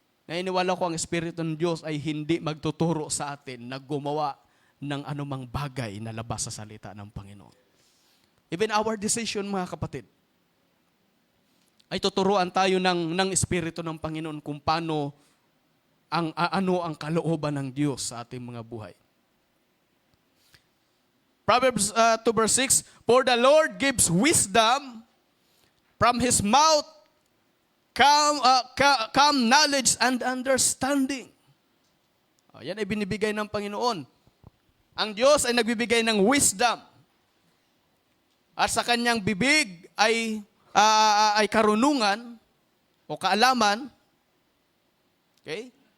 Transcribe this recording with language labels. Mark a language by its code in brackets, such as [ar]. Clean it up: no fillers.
[tl] Nainiwala ko ang Espiritu ng Diyos ay hindi magtuturo sa atin na gumawa ng anumang bagay na labas sa salita ng Panginoon. [en] Even our decision, [tl] mga kapatid, ay tuturuan tayo ng Espiritu ng Panginoon kung paano ano ang kalooban ng Diyos sa ating mga buhay. [en] Proverbs 2 verse 6, for the Lord gives wisdom, from His mouth come knowledge and understanding. [tl] Yan ay binibigay ng Panginoon. Ang Diyos ay nagbibigay ng wisdom. at sa kanyang bibig ay karunungan o kaalaman, okay?